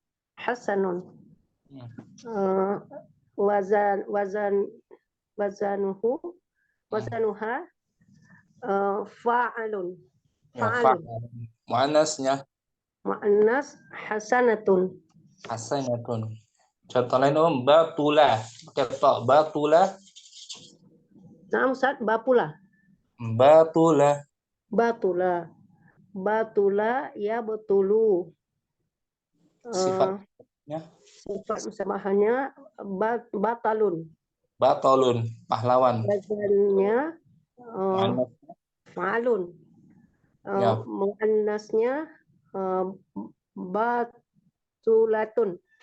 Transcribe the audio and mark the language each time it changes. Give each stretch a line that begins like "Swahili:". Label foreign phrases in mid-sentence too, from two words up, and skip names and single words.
Arabic: وزنها فعال.
Indonesian: Muannasnya?
Arabic: مؤنث حسنة.
Indonesian: Contoh lain batula. Pakai ta. Batula. Nah, Ustaz, batula. batula ya betulu. Sifatnya Sifat musabahannya batalun. batalun, pahlawan. Wazannya Mu'annas. ma'alun. Ya. Muannasnya batulatun.